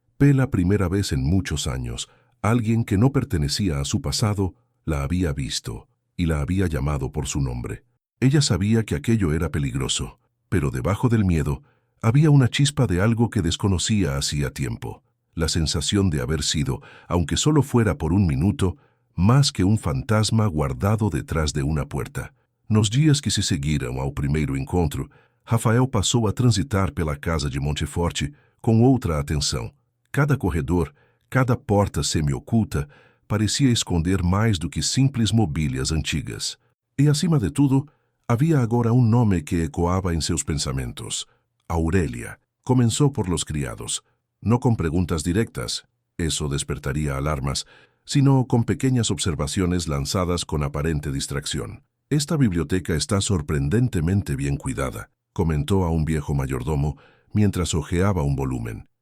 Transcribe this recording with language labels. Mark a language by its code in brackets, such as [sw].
[es] La primera vez en muchos años, alguien que no pertenecía a su pasado la había visto y la había llamado por su nombre. Ella sabía que aquello era peligroso, pero debajo del miedo había una chispa de algo que desconocía hacía tiempo. La sensación de haber sido, aunque solo fuera por un minuto, más que un fantasma guardado detrás de una puerta. [pt] Nos dias que se seguiram ao primeiro encontro, Rafael passou a transitar pela casa de Monteforte com outra atenção. Cada corredor, cada porta semi-oculta, parecia esconder mais do que simples mobílias antigas. E, acima de tudo, havia agora um nome que ecoava em seus pensamentos. Aurelia. [es] Comenzó por los criados, no con preguntas directas, eso despertaría alarmas, sino con pequeñas observaciones lanzadas con aparente distracción. «Esta biblioteca está sorprendentemente bien cuidada», comentó a un viejo mayordomo mientras hojeaba un volumen.